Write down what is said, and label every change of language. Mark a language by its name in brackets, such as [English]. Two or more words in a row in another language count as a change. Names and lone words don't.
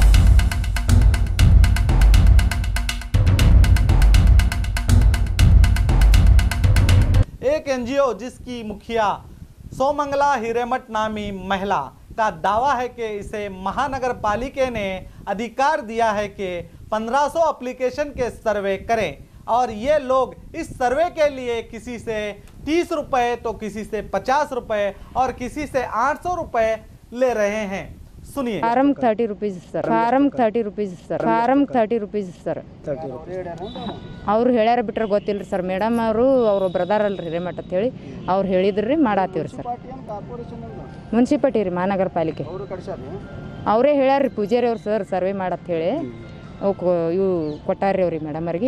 [Hindi] एक एनजीओ जिसकी मुखिया सोमंगला हिरेमठ नामी महिला का दावा है कि इसे महानगर पालिका ने अधिकार दिया है कि 1500 एप्लीकेशन के सर्वे करें और ये लोग इस सर्वे के लिए किसी से 30 रुपए तो किसी से 50 रुपए और किसी से 800 रुपए ले रहे हैं। सुनिए। [English] form 30 rupees sir, form 30 rupees sir, form 30 rupees ಸರ್. [Kannada] ಅವ್ರು ಹೇಳ್ಯಾರ ಬಿಟ್ರೆ ಗೊತ್ತಿಲ್ಲ ಸರ್. ಮೇಡಮ್ ಅವರು ಬ್ರದರ್ ಅಲ್ರಿ ಹಿರೇಮಠ ಅಂತ ಹೇಳಿ ಅವ್ರು ಹೇಳಿದ್ರಿ ಮಾಡಾತೀವ್ರಿ ಸರ್. ಮುನ್ಸಿಪಾಲ್ಟಿ ರೀ ಮಹಾನಗರ ಪಾಲಿಕೆ ಅವರೇ ಹೇಳ್ಯಾರ್ರಿ ಪೂಜಾರಿ ಅವ್ರು ಸರ್ ಸರ್ವೆ ಮಾಡತ್ ಹೇಳಿ ಇವು ಕೊಟ್ಟಾರ್ರಿ ಅವ್ರಿಗೆ ಮೇಡಮ್ ಅವ್ರಿಗೆ.